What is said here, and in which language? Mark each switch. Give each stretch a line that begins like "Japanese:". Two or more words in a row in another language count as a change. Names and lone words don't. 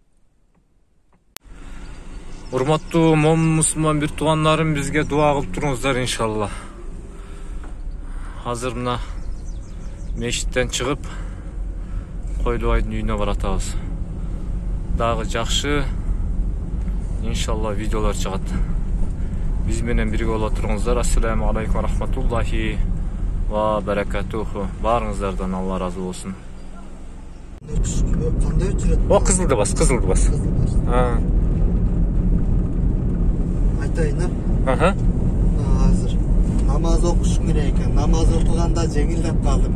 Kyrgyz: Урматтуу момун мусулман бир туугандарым, бизге дуа кылып туруңуздар иншалла. Азыр мына мешіттен чыгып, Койлубайдын үйүнө баратабыз. Дагы жакшы иншалла видеолор чыгат. Биз менен бирге боло туруңуздар.
Arabic: السلام عليكم ورحمة الله وبركاته.
Kyrgyz: Баарыңыздардан Алла разы болсун. Кандай жүрөт? О, кызылды бас. Айтайын, Аха. азыр намаз окуш керек экен. Намаз окуганда жеңилдеп калдым.